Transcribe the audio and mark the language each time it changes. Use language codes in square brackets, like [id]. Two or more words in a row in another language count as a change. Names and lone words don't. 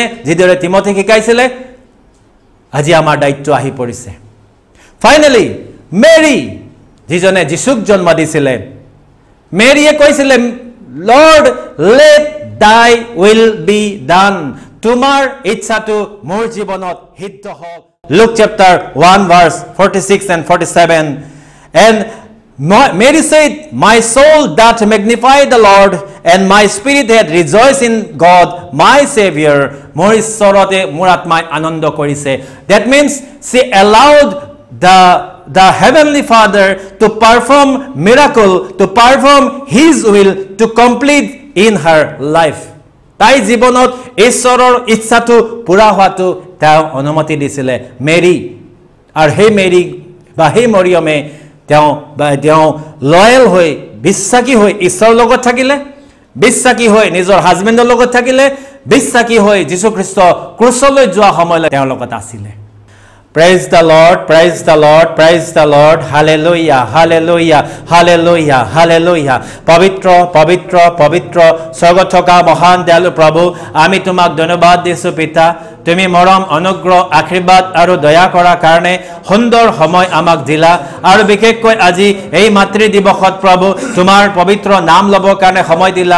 [as] যিদৰে তিমথিক শিকাইছিলে। আজি আমাৰ দায়িত্ব আহি পৰিছে। ফাইনেলি মেৰী, যিজনে যীশুক জন্ম দিছিলে, মেৰীয়ে কৈছিলে [en] Lord let thy will be done, [as] তোমাৰ ইচ্ছাটো মোৰ জীৱনত সিদ্ধ হওক। [en] Luke chapter 1 verse 46 and 47, and Mary said, my soul doth magnify the Lord, and my spirit hath rejoiced in God my Savior. [as] মোৰ ঈশ্বৰতে মোৰ আত্মাই আনন্দ কৰিছে। [en] That means she allowed the heavenly Father to perform miracle, to perform his will, to complete in her life. [as] তাই জীৱনত ঈশ্বৰৰ ইচ্ছাটো পুৰা হোৱাটো তেওঁ অনুমতি দিছিলে মেৰী। আৰু সেই মেৰী বা সেই মৰিয়মে তেওঁ লয়েল হৈ, বিশ্বাসী হৈ ঈশ্বৰৰ লগত থাকিলে, বিশ্বাসী হৈ নিজৰ হাজবেণ্ডৰ লগত থাকিলে, বিশ্বাসী হৈ যীশুখ্ৰীষ্ট ক্ৰুচলৈ যোৱা সময়লৈ তেওঁৰ লগত আছিলে। [en] Praise the Lord, praise the Lord, praise the Lord, hallelujah, hallelujah, hallelujah, hallelujah. [as] পবিত্ৰ পবিত্ৰ পবিত্ৰ স্বৰ্গত থকা মহান দয়ালু প্ৰভু, আমি তোমাক ধন্যবাদ দিছোঁ পিতা। তুমি মৰম, অনুগ্ৰহ, আশীৰ্বাদ আৰু দয়া কৰাৰ কাৰণে সুন্দৰ সময় আমাক দিলা। আৰু বিশেষকৈ আজি এই মাতৃ দিৱসত প্ৰভু তোমাৰ পবিত্ৰ নাম ল'বৰ কাৰণে সময় দিলা।